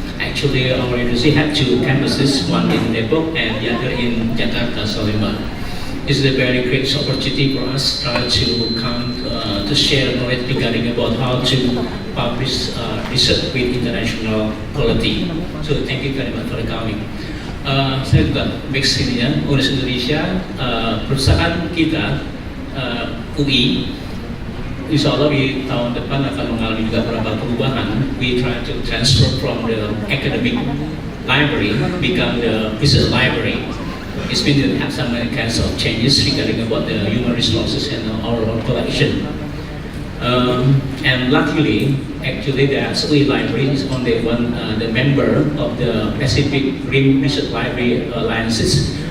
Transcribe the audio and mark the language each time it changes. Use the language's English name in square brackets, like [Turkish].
[English] Actually, our university had two campuses, one in Depok and the other in Jakarta, Salemba. It's a very great opportunity for us to come to share knowledge regarding about how to publish research with international quality. So thank you very much for coming. [Indonesian] Saya juga mix ini ya, Universitas Indonesia, perusahaan kita UI, insya Allah di tahun depan akan mengalami juga beberapa perubahan. [English] We try to transfer from the academic library become the research library. It's been to have some kinds of changes regarding about the human resources and our collection. And luckily, actually, the SOE library is only one the member of the Pacific Rim Research Library Alliances